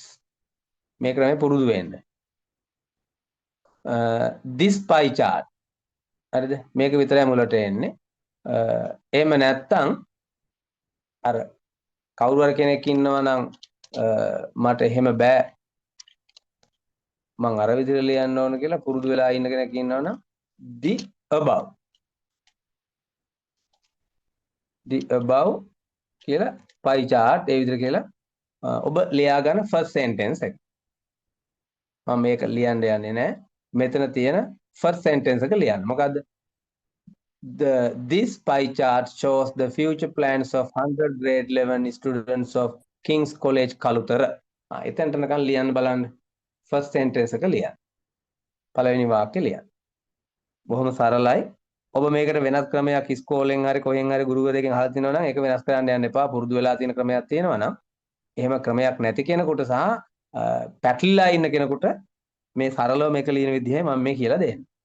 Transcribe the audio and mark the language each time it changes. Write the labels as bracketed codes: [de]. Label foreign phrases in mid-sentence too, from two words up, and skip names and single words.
[si] මේ ක්‍රමේ පුරුදු වෙන්න. [en] this pie chart. [si] හරිද? මේක විතරයි මුලට එන්නේ. එහෙම නැත්තම් අර කවුරු හරි කෙනෙක් ඉන්නවා නම් මට එහෙම බෑ මං අර විදිහට ලියන්න ඕන කියලා පුරුදු වෙලා ඉන්න කෙනෙක් ඉන්නවා නම් [en] the above [si] කියලා [en] pie chart [si] ඒ විදිහට කියලා ඔබ ලියා ගන්න [en] first sentence [si] එක. මම මේක ලියන්න යන්නේ නැහැ. මෙතන තියෙන [en] first sentence [si] එක ලියන්න. මොකද්ද? [en] This pie chart shows the future plans of 100 grade 11 students of King's College Kalutara. [si] එතනට නිකන් ලියන්න බලන්න. [en] first sentence [si] එක ලියන්න. පළවෙනි වාක්‍යය ලියන්න. බොහොම සරලයි. ඔබ මේකට වෙනස් ක්‍රමයක් ඉස්කෝලෙන් හරි කොහෙන් හරි ගුරුවරයෙක්ගෙන් අහලා තිනවා නම් ඒක වෙනස් කරන්න යන්න එපා. පුරුදු වෙලා තියෙන ක්‍රමයක් තියෙනවා නම් එහෙම ක්‍රමයක් නැති කෙනෙකුට සහ පැටලිලා ඉන්න කෙනෙකුට මේ සරලව මේක ලියන විදිහයි මම මේ කියලා දෙන්නේ.